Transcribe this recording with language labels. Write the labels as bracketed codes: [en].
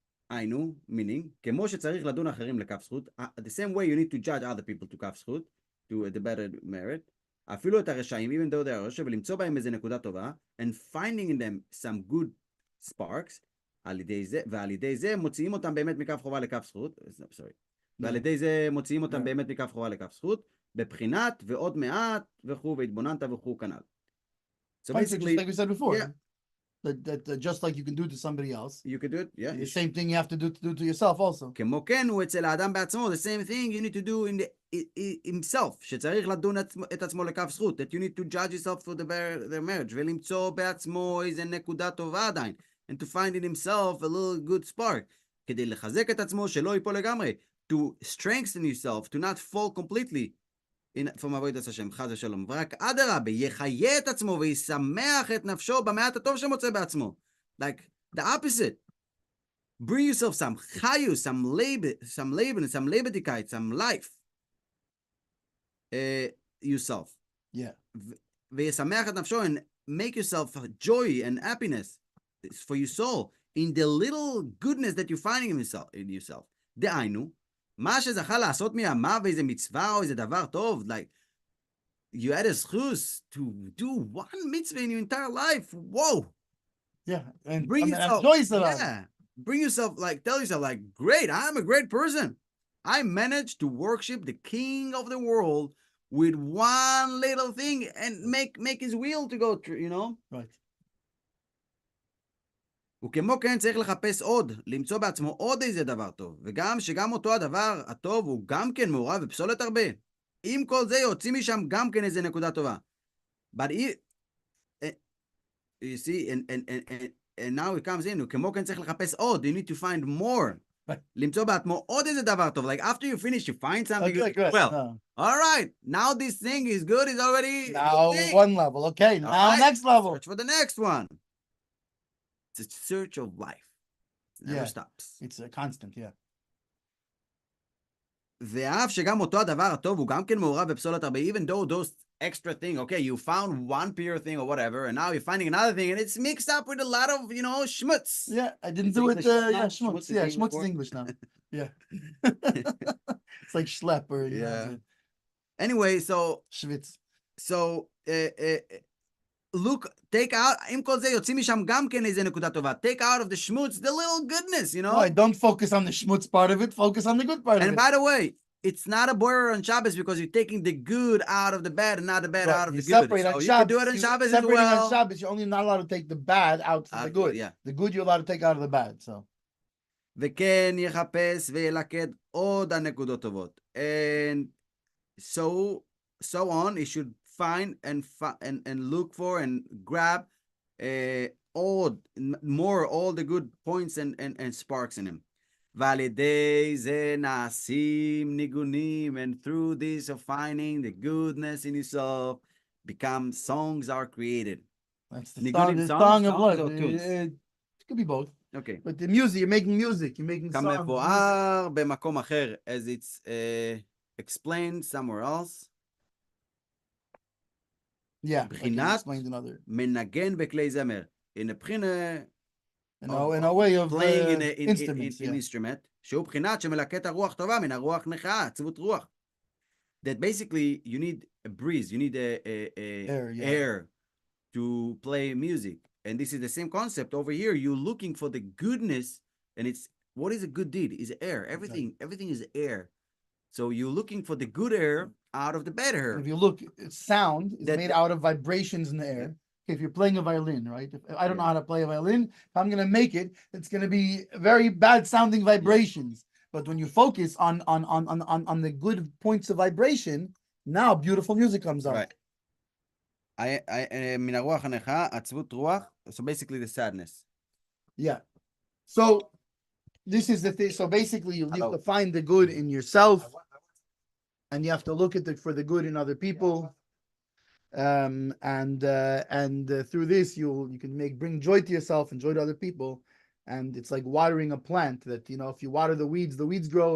[he] היינו, meaning, כמו שצריך לדון אחרים לכף זכות, [en] the same way you need to judge other people to כף זכות, to the better merit, [he] אפילו את הרשעים, [en] even though they are [he] רשע, ולמצוא בהם איזה נקודה טובה, [en] and finding in them some good sparks, [he] ועל ידי זה מוציאים אותם באמת מכף חובה לכף זכות, ועל ידי זה מוציאים אותם באמת מכף חובה לכף זכות, בבחינת ועוד מעט וכו' והתבוננת וכו' כנ"ל. [en] So basically, like we said before. Yeah. that just like you can do to somebody else, You could do it, yeah. the same thing you have to do to yourself also. [he] כמו כן, הוא אצל האדם בעצמו, [en] the same thing you need to do in himself, [he] שצריך לדון את עצמו לכף זכות, [en] that you need to judge yourself for the marriage, [he] ולמצוא בעצמו איזה נקודה טובה עדיין, [en] and to find in himself a little good spark, [he] כדי לחזק את עצמו שלא ייפול לגמרי, [en] to strengthen yourself, to not fall completely, from [he] עבודת השם, חס ושלום, ורק אדרבה, יחיה את עצמו וישמח את נפשו במעט הטוב שמוצא בעצמו. [en] Like, the opposite. Bring yourself some chayus, some leben, some lebendigkeit, some life. Yourself. Yeah. [he] וישמח את נפשו, [en] and make yourself joy and happiness for your soul in the little goodness that you're finding in yourself. [he] דהיינו, מה שזכה לעשות מימיו איזה מצווה או איזה דבר טוב, [en] like, you had a zchus to do one mitzvah in your entire life. Whoa. Yeah. And Bring yourself. Yeah. Bring yourself, like, tell yourself, like, great, I'm a great person. I managed to worship the king of the world with one little thing and make his wheel to go through, you know? Right. [he] וכמו כן צריך לחפש עוד, למצוא בעצמו עוד איזה דבר טוב, וגם שגם אותו הדבר הטוב הוא גם כן מעורב בפסולת הרבה. עם כל זה יוצאים משם גם כן איזה נקודה טובה. [en] But you see, and now it comes in, [he] כמו כן צריך לחפש עוד, [en] you need to find more. [he] למצוא בעצמו עוד איזה דבר טוב. [en] Like after you finish, you find something Okay, good. Well, all right, now this thing is good, it's already... Now one level, okay, now right, next level. Search for the next one. It's a search of life. It never stops. It's a constant, yeah. [he] ואף שגם אותו הדבר הטוב הוא גם כן מעורב בפסולת הרבה, [en] even though those extra thing, okay, you found one pure thing or whatever, and now you're finding another thing, and it's mixed up with a lot of, you know, schmutz. Yeah, I didn't do it, yeah, schmutz. Yeah, schmutz is English now. Yeah. It's like schlep or, yeah. Anyway, so... Schwitz. So, look, take out, [he] עם כל זה יוצאים משם גם כן איזה נקודה טובה. [en] Take out of the schmutz, the little goodness, you know? No, don't focus on the schmutz part of it, focus on the good part of it. And by the way, it's not a borer on Shabbos because you're taking the good out of the bad and not the bad out of the good. Separate on so Shabbos, you can do it on Shabbos as well. On Shabbos, you're only not allowed to take the bad out from the good. Yeah. The good you're allowed to take out of the bad, so. [he] וכן יחפש וילקט עוד הנקודות טובות. [en] And so on, he should find and look for and grab all the good points and sparks in him. [he] ועל ידי זה נעשים ניגונים, [en] and through this of finding the goodness in yourself, songs are created. That's the song of what? It could be both. Okay. But the music, you're making music, you're making songs. [he] כמבואר במקום אחר, [en] as it's explained somewhere else. Yeah, [he] בחינת [en] explained another. [he] מנגן בכלי זמר. [en] In a [he] בחינה... [en] In a way of playing instruments, in instrument, [he] שהוא בחינת שמלקט הרוח טובה מן הרוח נכה, עצבות רוח. [en] That basically you need a breeze, you need air to play music. And this is the same concept over here. You're looking for the goodness, and it's what is a good deed? Is air. Everything is air. So you're looking for the good air out of the bad air. If you look, sound is made out of vibrations in the air. If you're playing a violin, right? If I don't know how to play a violin, if I'm gonna make it, it's gonna be very bad sounding vibrations. But when you focus on the good points of vibration, now beautiful music comes out. Right. [he] מן הרוח הנכה, עצבות רוח, [en] so basically the sadness. Yeah. So this is the thing. So basically you have to find the good in yourself, and you have to look at for the good in other people. And through this you can bring joy to yourself and joy to other people. And it's like watering a plant that, you know, if you water the weeds grow.